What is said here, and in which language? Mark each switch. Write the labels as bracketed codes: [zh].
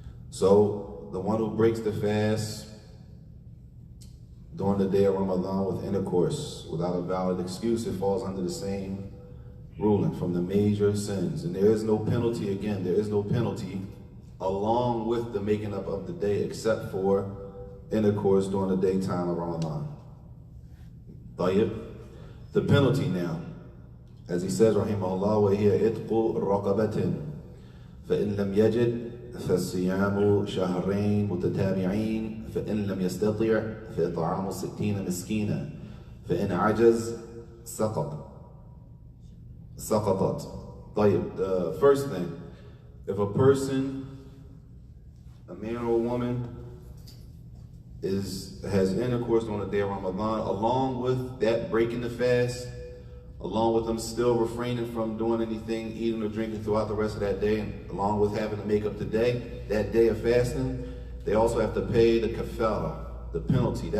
[en] So the one who breaks the fast during the day of Ramadan with intercourse without a valid excuse, it falls under the same ruling from the major sins. And there is no penalty, again, there is no penalty along with the making up of the day except for intercourse during the daytime of Ramadan. [ar] طيب. [en] The penalty now, as he says, rahimahullah, [ar] وَهِيَ إِتْقُ رَقَبَةٍ فَإِنْ لَمْ يَجِدْ فَالصِّيَامُ شَهْرَيْنِ مُتَتَابِعِينَ فَإِنْ لَمْ يَسْتَطِعْ فَإِطْعَامُ 60 مِسْكِينًا فَإِنْ عَجَزْ سَقَطَتْ. [en] طيب, the first thing, if a person, a man or a woman, has intercourse on the day of Ramadan, along with that breaking the fast, along with them still refraining from doing anything, eating or drinking throughout the rest of that day, and along with having to make up the day, that day of fasting, they also have to pay the kafara, the penalty.